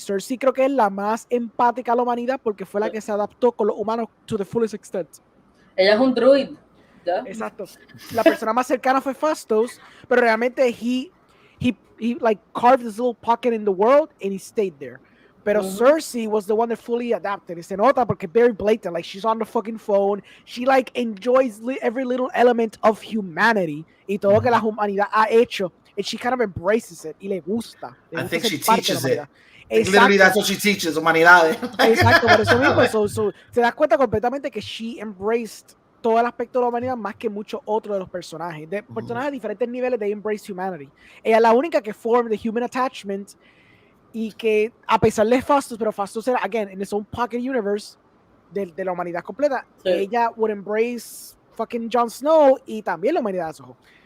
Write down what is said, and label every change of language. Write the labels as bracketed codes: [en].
[es] Cersei creo que es la más empática a la humanidad porque fue la que se adaptó con los humanos [en] to the fullest extent. [es] Ella es un druid. Exacto. La persona más cercana fue Fastos, pero realmente [en] he like carved this little pocket in the world and he stayed there. [es] Pero [en] Cersei was the one that fully adapted. [es] Y se nota porque [en] very blatant. Like, she's on the fucking phone. She, like, enjoys every little element of humanity. [es] Y todo lo que la humanidad ha hecho. [en] And she kind of embraces it. [es] Y le gusta. [en] I think she teaches it. Literally, that's what she teaches, humanidades. [es] Exacto, por eso mismo. So, se da cuenta completamente que [en] she embraced [es] todo el aspecto de la humanidad más que muchos otros de los personajes. De personajes de diferentes niveles de [en] embrace humanity. [es] Ella es la única que [en] form the human attachment [es] y que a pesar de Fastos, pero Fastos era, [en] again, in its own pocket universe [es] de la humanidad completa, ella [en] would embrace fucking Jon Snow [es] y también la humanidad de su.